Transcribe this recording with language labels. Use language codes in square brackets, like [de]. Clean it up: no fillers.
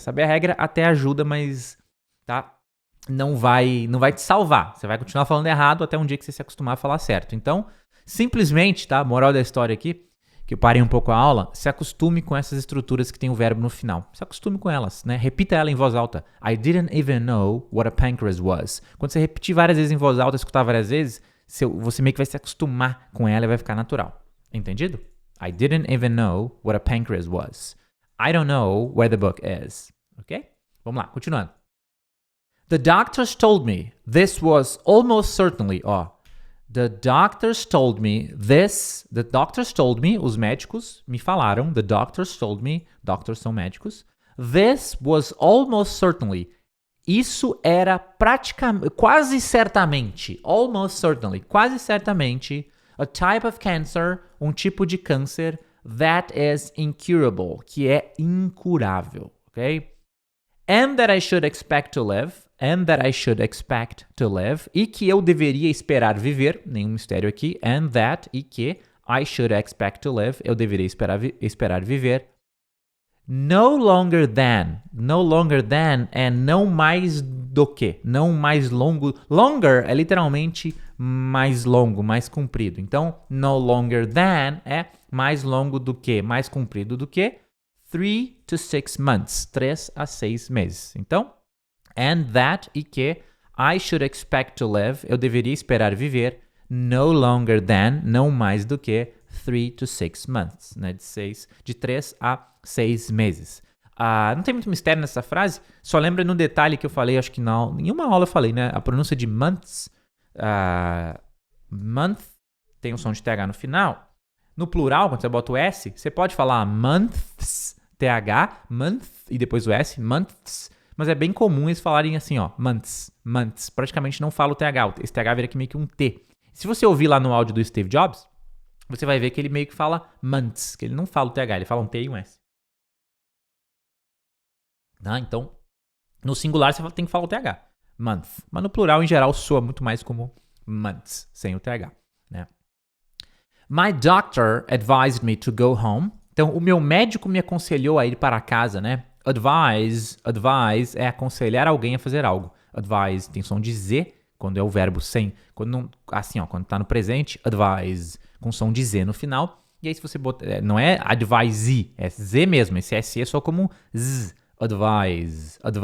[pt] Saber a regra até ajuda, mas tá? Não vai te salvar. Você vai continuar falando errado até um dia que você se acostumar a falar certo. Então, simplesmente, tá? Moral da história aqui, que eu parei um pouco a aula, se acostume com essas estruturas que tem o verbo no final. Se acostume com elas, né? Repita ela em voz alta. [en] I didn't even know what a pancreas was. [pt] Quando você repetir várias vezes em voz alta, escutar várias vezes, você meio que vai se acostumar com ela e vai ficar natural. Entendido? [en] I didn't even know what a pancreas was. I don't know where the book is. Ok? [pt] Vamos lá, continuando. [en] The doctors told me this was almost certainly, the doctors told me, [pt] os médicos me falaram, [en] the doctors told me, doctors [pt] são médicos, [en] this was almost certainly, [pt] isso era praticamente, quase certamente, [en] almost certainly, [pt] quase certamente, [en] a type of cancer, [pt] um tipo de câncer [en] that is incurable, [pt] que é incurável, [en] ok? And that I should expect to live. And that I should expect to live. [pt] E que eu deveria esperar viver. Nenhum mistério aqui. [en] And that, [pt] e que [en] I should expect to live. [pt] Eu deveria esperar viver. [en] No longer than. No longer than [pt] é não mais do que. Não mais longo. Longer é literalmente mais longo, mais comprido. Então, [en] no longer than [pt] é mais longo do que, mais comprido do que [en] 3 to 6 months. [pt] 3 a 6 meses. Então, [en] and that [pt] e que [en] I should expect to live. [pt] Eu deveria esperar viver. [en] No longer than, [pt] não mais do que [en] 3 to 6 months, [pt] né? De 3 a 6 meses. Não tem muito mistério nessa frase, só lembra no detalhe que eu falei, acho que em uma aula eu falei, né? A pronúncia de months, month tem um som de TH no final. No plural, quando você bota o S, você pode falar months, TH, month, e depois o S, months, mas é bem comum eles falarem assim, ó, months, months. Praticamente não fala o TH, esse TH vira aqui meio que um T. Se você ouvir lá no áudio do Steve Jobs, você vai ver que ele meio que fala [en] months, [pt] que ele não fala o TH, ele fala um T e um S. Então, no singular você tem que falar o TH, month. Mas no plural, em geral, soa muito mais como months, sem o TH, né? [en] My doctor advised me to go home. [pt] Então, o meu médico me aconselhou a ir para casa, né? Advise é aconselhar alguém a fazer algo. Advise tem som de Z, quando é o verbo sem, quando não, assim, ó, quando tá no presente, advise, com som de Z no final. E aí se você botar, não é advise, é Z mesmo, esse S é só como Z, advise.